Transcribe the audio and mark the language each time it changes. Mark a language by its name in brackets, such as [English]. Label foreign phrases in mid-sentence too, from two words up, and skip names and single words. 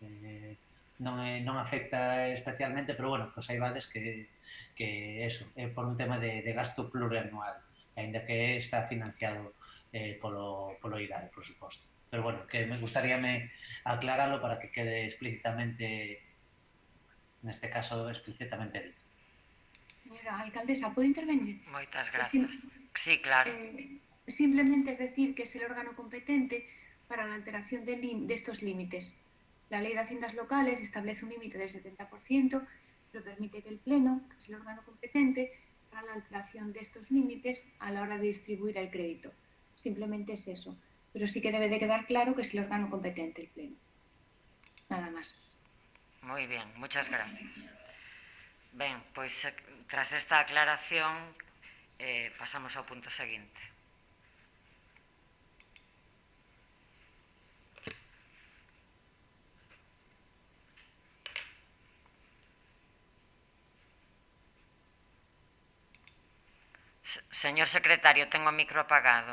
[Galician] Non afecta especialmente, pero bueno, que os saibades que eso, é por un tema de gasto plurianual, ainda que está financiado polo IDAE, por suposto. Pero bueno, que me gustaríame aclararlo para que quede explícitamente, neste caso, explícitamente dito. [Spanish] Señora alcaldesa, ¿puedo intervenir? [Galician] Moitas grazas. Sí, claro. [Spanish] Simplemente es decir que es el órgano competente para la alteración de estos límites. La Ley de Haciendas Locales establece un límite del 70%, pero permite que el Pleno, que es el órgano competente, haga la alteración de estos límites a la hora de distribuir el crédito. Simplemente es eso. Pero sí que debe de quedar claro que es el órgano competente, el Pleno. Nada más. Muy bien, muchas gracias. [Galician] Ben, pois tras esta aclaración pasamos ao punto seguinte. [Spanish] Señor secretario, tengo o micro apagado.